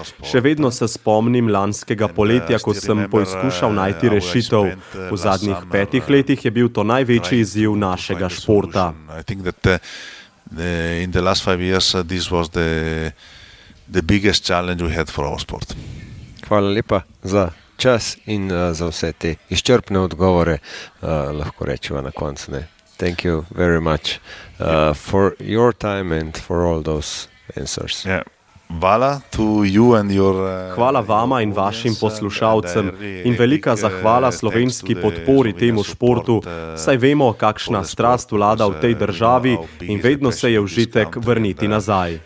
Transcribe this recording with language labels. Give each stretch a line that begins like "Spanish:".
Slovenian: Še vedno se spomnim lanskega poletja, ko sem poizkušal najti rešitev. V zadnjih 5 letih je bil to največji izziv našega športa.
English: I think that in the last 5 years this was the biggest challenge we had for our sport.
Slovenian: Hvala lepa za čas in za vse te izčrpne odgovore, lahko rečemo na koncu. Ne?
English: Thank you very much for your time and for all those answers. Yeah.
Slovenian: Hvala
English: to you and your,
Slovenian: hvala vama in vašim poslušalcem in velika zahvala slovenski podpori temu športu, saj vemo, kakšna strast vlada v tej državi in vedno se je užitek vrniti nazaj.